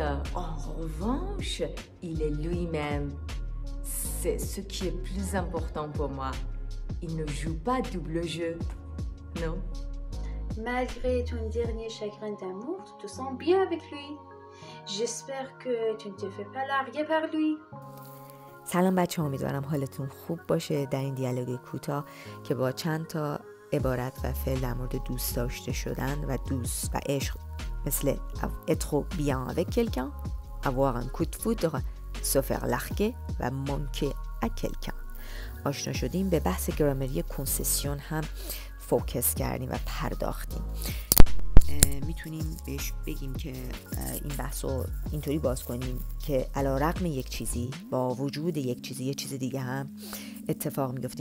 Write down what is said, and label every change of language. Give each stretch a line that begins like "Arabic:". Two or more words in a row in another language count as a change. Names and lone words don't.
French: En revanche, il est lui-même. C'est ce qui est plus important pour moi. Il ne joue pas double jeu, non? Malgré ton dernier chagrin d'amour, tu te sens bien avec lui. J'espère que tu ne te fais pas larguer par lui.
Persian: سلام بچه ها، امیدوارم حالتون خوب باشه. در این دیالوگ کوتاه که با چند تا عبارت و فعل در مورد دوست داشته شدن و دوست و عشق مثل
French: être bien avec quelqu'un, avoir un coup de foudre, se faire larguer
Persian: و
French: manquer à quelqu'un
Persian: آشنا شدیم. به بحث گرامری کنسسیون هم فوکس کردیم و پرداختیم. میتونیم بهش بگیم که این بحث رو اینطوری باز کنیم که علیرغم یک چیزی، با وجود یک چیزی، یه چیز دیگه هم اتفاق میفته.